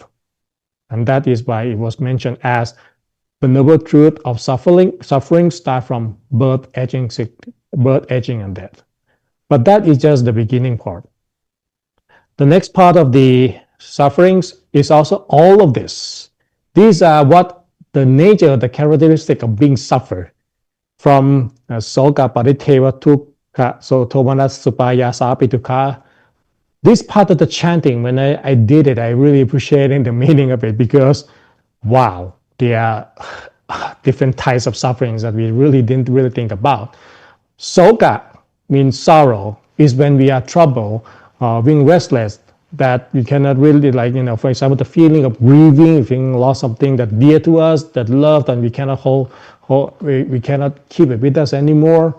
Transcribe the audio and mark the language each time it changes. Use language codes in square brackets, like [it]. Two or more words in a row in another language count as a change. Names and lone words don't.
[en] And that is why it was mentioned as the noble truth of suffering start from birth, aging, and death. But that is just the beginning part. The next part of the sufferings is also all of this. These are what the nature, the characteristic of being suffered from [pi] soka, pariteva, tukha, so tomanas, supaya, sapituka. [en] This part of the chanting, when I did it, I really appreciated the meaning of it because, wow, there are different types of sufferings that we really didn't really think about. Soka means sorrow, is when we are troubled, being restless, that we cannot really, for example, the feeling of grieving, feeling lost something that dear to us, that loved, and we cannot we cannot keep it with us anymore.